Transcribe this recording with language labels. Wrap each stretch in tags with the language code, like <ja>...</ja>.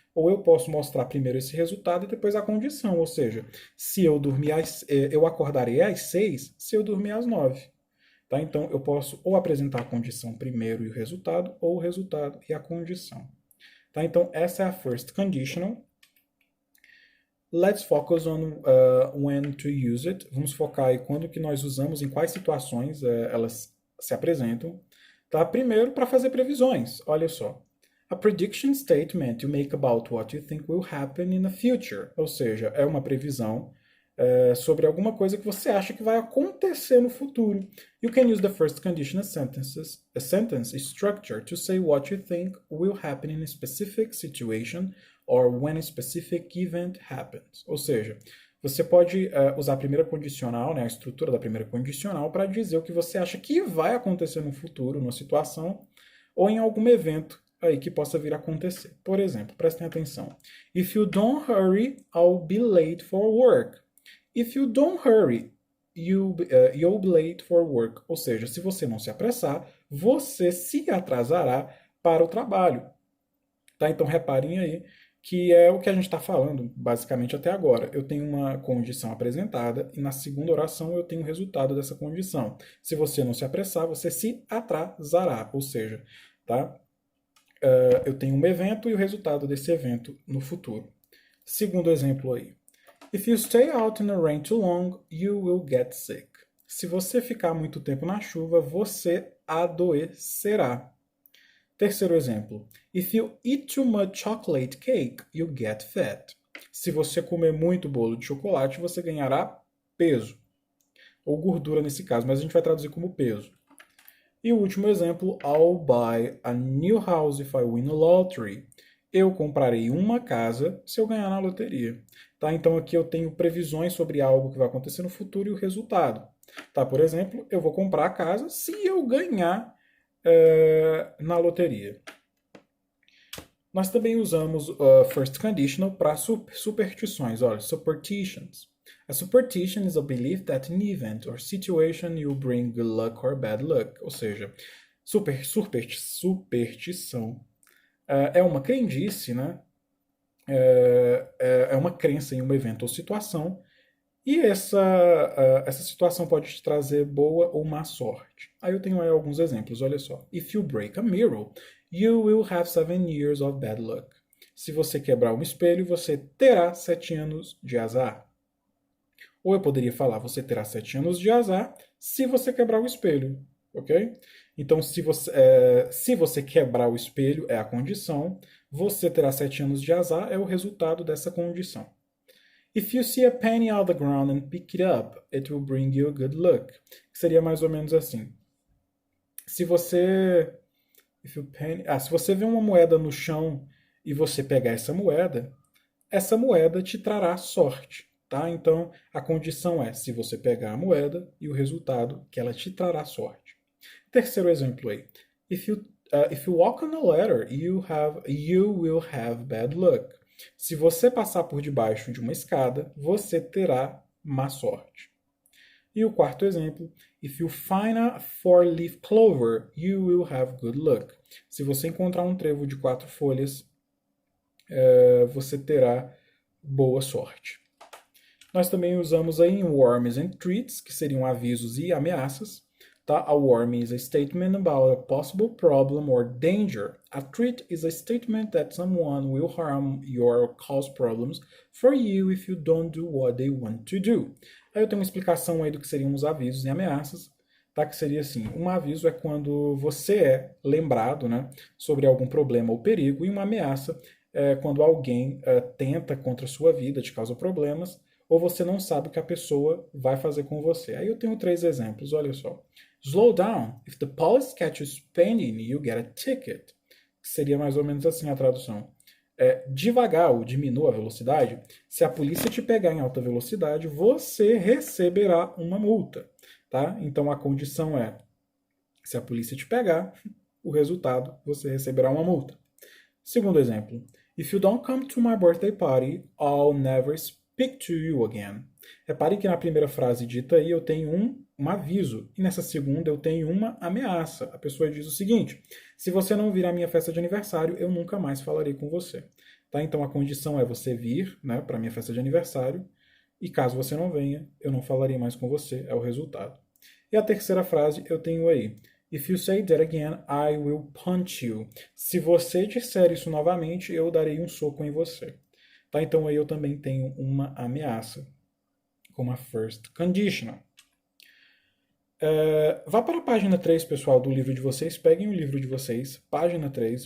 <pt>Ou eu posso mostrar primeiro esse resultado e depois a condição, ou seja, se eu dormir eu acordarei às 6 se eu dormir às 9. Tá? Então eu posso ou apresentar a condição primeiro e o resultado, ou o resultado e a condição. Tá? Então essa é a first conditional.</pt> <en>Let's focus on when to use it.</en> <pt>Vamos focar aí quando que nós usamos, em quais situações elas se apresentam. Tá? Primeiro, para fazer previsões. Olha só.</pt> <en>A prediction statement you make about what you think will happen in the future.</en> <pt>Ou seja, é uma previsão sobre alguma coisa que você acha que vai acontecer no futuro.</pt> <en>You can use the first condition as a sentence structure to say what you think will happen in a specific situation or when a specific event happens.</en> <pt>Ou seja, você pode usar a primeira condicional, né, a estrutura da primeira condicional, para dizer o que você acha que vai acontecer no futuro, numa situação, ou em algum evento aí que possa vir a acontecer. Por exemplo, prestem atenção.</pt> <en>If you don't hurry, I'll be late for work. If you don't hurry, you'll be late for work.</en> <pt>Ou seja, se você não se apressar, você se atrasará para o trabalho. Tá? Então reparem aí que é o que a gente está falando basicamente até agora. Eu tenho uma condição apresentada e na segunda oração eu tenho o resultado dessa condição. Se você não se apressar, você se atrasará. Ou seja, tá? Eu tenho um evento e o resultado desse evento no futuro. Segundo exemplo aí.</pt> <en>If you stay out in the rain too long, you will get sick.</en> <pt>Se você ficar muito tempo na chuva, você adoecerá. Terceiro exemplo.</pt> <en>If you eat too much chocolate cake, you get fat.</en> <pt>Se você comer muito bolo de chocolate, você ganhará peso. Ou gordura nesse caso, mas a gente vai traduzir como peso. E o último exemplo,</pt> <en>I'll buy a new house if I win a lottery.</en> <pt>Eu comprarei uma casa se eu ganhar na loteria. Tá? Então aqui eu tenho previsões sobre algo que vai acontecer no futuro e o resultado. Tá? Por exemplo, eu vou comprar a casa se eu ganhar na loteria. Nós também usamos first conditional para superstições. Olha, superstitions.</pt> <en>A superstition is a belief that an event or situation will bring good luck or bad luck.</en> <pt>Ou seja, superstição é uma crendice, né? É uma crença em um evento ou situação. E essa situação pode te trazer boa ou má sorte. Aí eu tenho aí alguns exemplos, olha só.</pt> <en>If you break a mirror, you will have 7 years of bad luck.</en> <pt>Se você quebrar um espelho, você terá 7 anos de azar. Ou eu poderia falar, você terá 7 anos de azar se você quebrar o espelho, ok? Então, se você quebrar o espelho, é a condição. Você terá 7 anos de azar, é o resultado dessa condição.</pt> <en>If you see a penny on the ground and pick it up, it will bring you good luck.</en> <pt>Seria mais ou menos assim. Se você vê uma moeda no chão e você pegar essa moeda te trará sorte. Tá? Então, a condição é se você pegar a moeda e o resultado que ela te trará sorte. Terceiro exemplo aí.</pt> <en>If you walk on a ladder, you will have bad luck.</en> <pt>Se você passar por debaixo de uma escada, você terá má sorte. E o quarto exemplo,</pt> <en>if you find a 4-leaf clover, you will have good luck.</en> <pt>Se você encontrar um trevo de 4 folhas, você terá boa sorte. Nós também usamos aí</pt> <en>warnings and threats,</en> <pt>que seriam avisos e ameaças. Tá?</pt> <en>A warning is a statement about a possible problem or danger. A threat is a statement that someone will harm you or cause problems for you if you don't do what they want to do.</en> <pt>Aí eu tenho uma explicação aí do que seriam os avisos e ameaças. Tá? Que seria assim, um aviso é quando você é lembrado, né, sobre algum problema ou perigo, e uma ameaça é quando alguém tenta contra a sua vida, te causa problemas, ou você não sabe o que a pessoa vai fazer com você. Aí eu tenho 3 exemplos, olha só.</pt> <en>Slow down. If the police catch you speeding, you get a ticket.</en> <pt>Que seria mais ou menos assim a tradução. Devagar ou diminua a velocidade. Se a polícia te pegar em alta velocidade, você receberá uma multa. Tá? Então a condição é, se a polícia te pegar, o resultado, você receberá uma multa. Segundo exemplo.</pt> <en>If you don't come to my birthday party, I'll never speak to you again.</en> <pt>Repare que na primeira frase dita aí eu tenho um aviso, e nessa segunda eu tenho uma ameaça. A pessoa diz o seguinte: se você não vir à minha festa de aniversário, eu nunca mais falarei com você. Tá? Então a condição é você vir, né, para a minha festa de aniversário, e caso você não venha, eu não falarei mais com você, é o resultado. E a terceira frase eu tenho aí:</pt> <en>If you say that again, I will punch you.</en> <pt>Se você disser isso novamente, eu darei um soco em você. Tá? Então aí eu também tenho uma ameaça, como a first conditional. Vá para a página 3, pessoal, do livro de vocês. Peguem o livro de vocês, página 3.</pt>